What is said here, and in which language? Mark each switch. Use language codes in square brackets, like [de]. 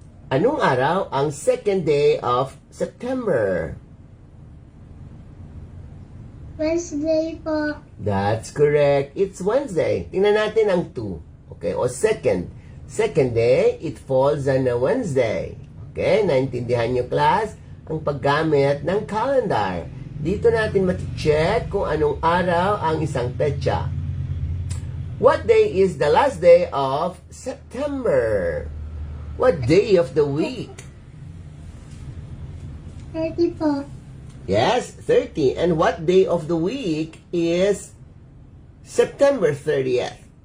[tl] Anong araw ang [en] second day of September? Wednesday po. That's correct. It's Wednesday. [tl] Tingnan natin ang 2. [en] Okay, o second. Second day, it falls on a Wednesday. [tl] Okay, naintindihan nyo, class? Ang paggamit ng calendar. Dito natin mati-check kung anong araw ang isang petsa. [en] What day is the last day of September? What day of the week? 30 po. Yes, 30. And what day of the week is September 30th?